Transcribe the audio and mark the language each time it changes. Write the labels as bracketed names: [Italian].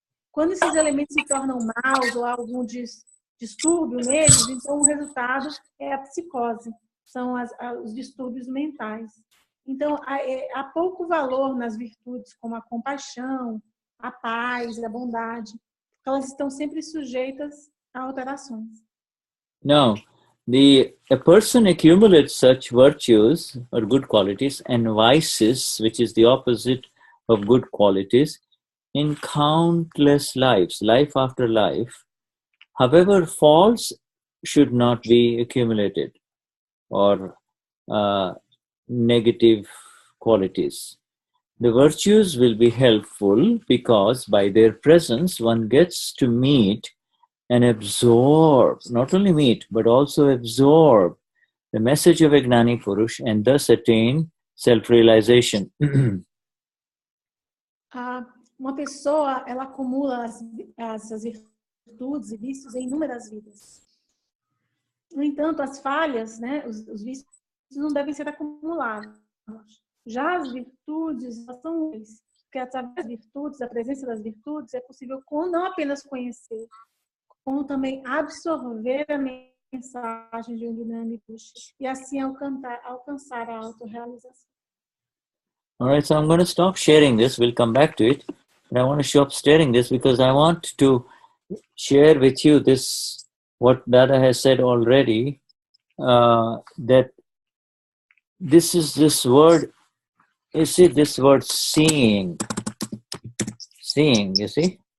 [Portuguese] Quando esses elementos se tornam maus ou há algum distúrbio neles, então o resultado é a psicose, são os distúrbios mentais. Então, há pouco valor nas virtudes como a compaixão, a paz, a bondade, porque elas estão sempre sujeitas a alterações. [English] Now, a person accumulates such virtues or good qualities and vices, which is the opposite of good qualities, in countless lives, life after life. However, faults should not be accumulated, or negative qualities. The virtues will be helpful because by their presence one gets to meet and absorb, not only meet, but also absorb the message of a Gnani Purush and thus attain self-realization. [Portuguese] Uma pessoa, ela acumula as virtudes e vícios em inúmeras vidas. No entanto, as falhas, né, os vícios não devem ser acumulados. Já as virtudes são úteis, porque através das virtudes, a presença das virtudes, é possível não apenas conhecer, como também absorver a mensagem de um Gnani Purush e assim alcançar a autorrealização. [English] All right, so I'm going to stop sharing this. We'll come back to it. But I want to stop sharing this because I want to share with you this, what Dada has said already, that this word, you see this word seeing, you see?